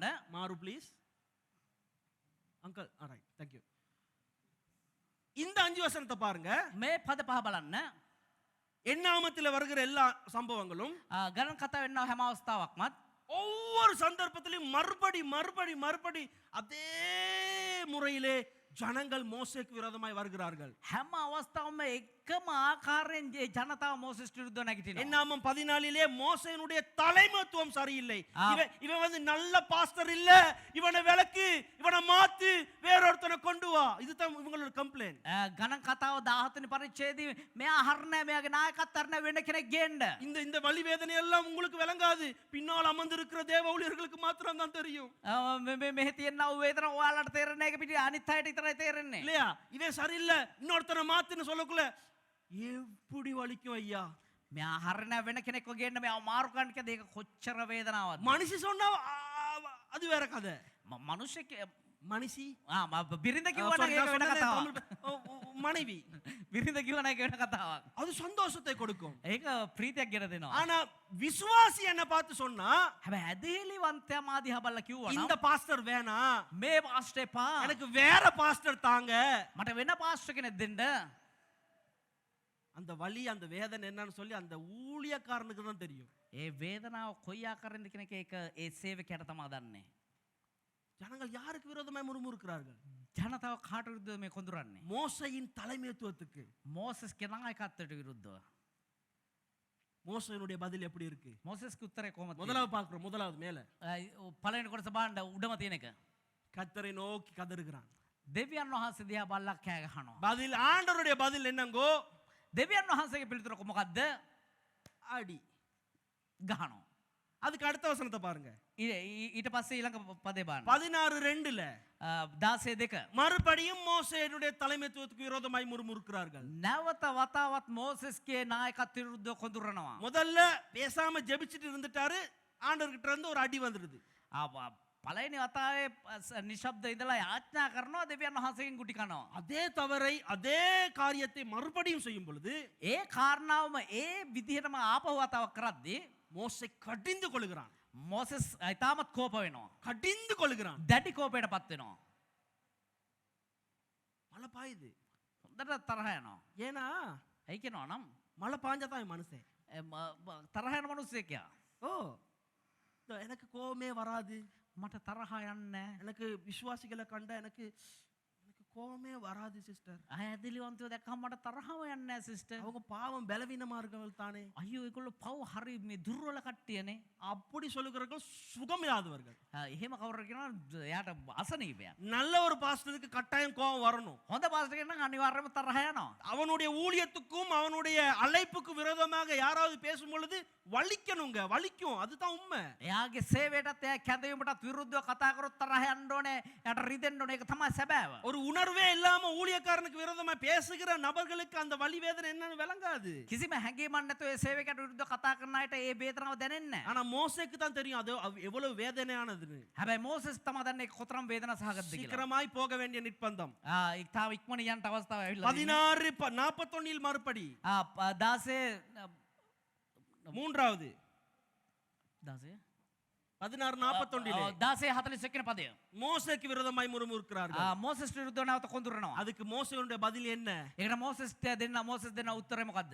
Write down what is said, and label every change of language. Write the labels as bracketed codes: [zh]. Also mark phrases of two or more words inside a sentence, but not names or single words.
[en] மாறு please. uncle right thank you. [ta] இந்த 5 வசனத்தை பாருங்க. [si] මේ පද පහ බලන්න. [ta] எண்ணாமத்தில் வருகிற எல்லா சம்பவங்களும் [si] ගණන් කතා වෙන්න හැම අවස්ථාවක්මත් [ta] ஒவ்வொரு சந்தர்ப்பத்திலும் மறுபடி அதே முறையிலே ஜனங்கள் மோசேக்கு விரோதமாய் வருகிறார்கள். [si] හැම අවස්ථාවම එකම ආකාරයෙන් ජනතාව මෝසෙස්ට විරුද්ධව නැගිටිනවා. [ta] என்னாமம் 14 மோசேனுடைய தலைமைத்துவம் சரியில்லை. இவன் வந்து நல்ல பாஸ்டர் இல்ல, இவனை விலக்கு, இவனை மாத்து, வேறொருத்தனை கொண்டு வா. இதுதான் இவங்களோட கம்ப்ளைண்ட். [si] ගණන් කතාව 14 වෙනි පරිච්ඡේදයේ මෙයා හරණෑ මෙයාගේ නායකත්වය හරණෑ වෙන කෙනෙක් ගේන්න. [ta] இந்த வலி வேதனை எல்லாம் உங்களுக்கு விளங்காது. பின்னால் அமர்ந்திருக்கிற தேவ ஊழியர்களுக்கு மாத்திரம் தான் தெரியும். [si] මෙහෙ තියෙන වේදන ඔයාලට තේරෙන්නේ නැහැ. පිටි අනිත් අයට විතරයි තේරෙන්නේ. [ta] இல்லையா? இவன் சரியில்லை, இன்னொருத்தனை மாத்துன்னு சொல்லக்குள்ள எப்படி வலிக்கும் ஐயா. [si] මෙයා හරණෑ වෙන කෙනෙක්ව ගේන්න මෙයා මාරු කරන්න කියද ඒක කොච්චර වේදනාවක්ද. [ta] மனுஷி சொன்னா அது வேற கதை. [si] මනුෂ්‍ය [ta] மனுஷி [si] බිරිඳ කිව්වනම් ඒක වෙන කතාවක්. [ta] மனைவி [si] බිරිඳ කිව්වනම් ඒක වෙන කතාවක්. [ta] அது சந்தோஷத்தை கொடுக்கும். [si] ඒක ප්‍රීතියක් ගෙන දෙනවා. [ta] ஆனா விசுவாசி என்ன பார்த்து சொன்னா [si] හැබැයි ඇදහිලිවන්තයා මා දිහා බලලා කිව්වනම් [ta] இந்த பாஸ்டர் வேணாம், [si] මේ පාස්ටර් එපා. [ta] எனக்கு வேற பாஸ்டர் தாங்க. [si] මට වෙන පාස්ටර් කෙනෙක් දෙන්න. [ta] அந்த வலி அந்த வேதனை என்னன்னு சொல்லி அந்த ஊழியக்காரனுக்கு தான் தெரியும். [si] ඒ වේදනාව කොයි ආකාරයෙන්ද කියන එක ඒක ඒ සේවකයාට තමයි දන්නේ. [ta] ஜனங்கள் யாருக்கு விரோதமாய் முறுமுறுக்கிறார்கள்? [si] ජනතාව කාට විරුද්ධව මේ කොඳුරන්නේ? [ta] மோசையின் தலைமைத்துவத்துக்கு. [si] මෝසස්ගේ නායකත්වයට විරුද්ධව. [ta] மோசையினுடைய பதில் எப்படி இருக்கு? [si] මෝසස්ගේ උත්තරේ කොහොමද? [ta] முதலாவது பார்க்கிறோம். முதலாவது மேல [si] පළවෙනි කොටස බලන්න උඩම තියෙන එක. [ta] கர்த்தரை நோக்கி கதறுகிறான். [si] දෙවියන් වහන්සේ දිහා බලලා කෑ ගහනවා. [ta] பதில் ஆண்டவருடைய பதில் என்னங்கோ? [si] දෙවියන් වහන්සේගේ පිළිතුර මොකක්ද? [ta] அடி. [si] ගහනවා. [ta] அதுக்கு அடுத்த வசனத்தை பாருங்க. [si] ඊට පස්සේ ඊළඟ පදේ බලන්න. [ta] 16:2ல 16:2 மறுபடியும் மோசேயினுடைய தலைமைத்துவத்துக்கு விரோதமாய் முறுமுறுக்கிறார்கள். [si] නැවත වතාවත් මෝසස්ගේ නායකත්වයට විරුද්ධව කොඳුරනවා. [ta] முதல்ல பேசாம ஜெபிச்சிட்டு இருந்துட்டாரு. ஆண்டவர்கிட்ட இருந்து ஒரு அடி வந்துடுது. [si] පළවෙනි වතාවේ නිශ්ශබ්ද ඉඳලා යාඥා කරනවා දෙවියන් වහන්සේගෙන් ගුටි කනවා. [ta] அதே தவறை அதே காரியத்தை மறுபடியும் செய்யும் பொழுது [si] ඒ කාරණාවම ඒ විදිහටම ආපහු වතාවක් කරද්දී [ta] மோசே கடிந்து கொள்கிறான். [si] මෝසස් ඉතාමත් කෝප වෙනවා. [ta] கடிந்து கொள்கிறான். [si] දැඩි කෝපයටපත් වෙනවා. [ta] மழை பாயுது. [si] හොඳට තරහ යනවා. [ta] ஏன்னா [si] ඇයි කියනවා නම් [ta] மழை பாஞ்சாதான் மனுஷன். [si] තරහ යන මිනිස්සෙක් යා. [ta] ஓ எனக்கு கோபமே வராது. [si] මට තරහ යන්නේ [ta] எனக்கு விசுவாசிகளை கண்ட எனக்கு கோபமே வராது சிஸ்டர். [si] ඇදලිවන්තයෝ දැක්කම මට තරහව යන්නේ නැහැ සිස්ටර්. [ta] அவங்க பாவம் பலவீனமா இருக்கவள் தானே. [si] අයියෝ ඒගොල්ලෝ පව් හරි මේ දුර්වල කට්ටියනේ. [ta] அப்படி சொல்லுகிறவர்கள் சுகமில்லாதவர்கள். [si] එහෙම කවුරු කියනවා එයාට අසනීපයක්. [ta] நல்ல ஒரு பாஸ்டருக்கு கட்டாயம் கோபம் வரணும். [si] හොඳ පාස්ටර් කෙනෙක් නම් අනිවාර්යයෙන්ම තරහ යනවා. [ta] அவனுடைய ஊழியத்துக்கும் அவனுடைய அழைப்புக்கும் விரோதமாக யாராவது பேசும் பொழுது வலிக்கணுங்க, வலிக்கும். அதுதான் உண்மை. [si] එයාගේ සේවයටත් එයා කැඳවීමටත් විරුද්ධව කතා කරොත් තරහ යන්න ඕනේ. එයාට රිදෙන්න ඕනේ. ඒක තමයි සැබෑව. [ta] ஒரு உணர்வு உணர்வே இல்லாம ஊழியக்காரனுக்கு விரோதமா பேசுகிற நபர்களுக்கு அந்த வலி வேதனை என்னன்னு விளங்காது. [si] කිසිම හැඟීමක් නැතුව ඒ සේවකයාට විරුද්ධව කතා කරන අයට ඒ වේදනාව දැනෙන්නේ නැහැ. [ta] ஆனா மோசேக்கு தான் தெரியும் அது எவ்வளவு வேதனையானதுன்னு. [si] හැබැයි මෝසෙස් තමයි දන්නේ ඒක කොතරම් වේදනා සහගතද කියලා. [ta] சீக்கிரமாய் போக வேண்டிய நிர்பந்தம். [si] ඉතාම ඉක්මන යන්න අවස්ථාව ඇවිල්ලා [ta] 16:41 மறுபடி 16 மூன்றாவது 16 16:41 [si] 16:41 වෙනි පදය. [ta] மோசேக்கு விரோதமாய் முறுமுறுக்கிறார்கள். [si] මෝසෙස්ට විරුද්ධව නැවත කොඳුරනවා. [ta] அதுக்கு மோசேயுடைய பதில் என்ன? [si] ඒකට මෝසෙස්ට මෝසෙස් දෙන්න උත්තරේ මොකද්ද?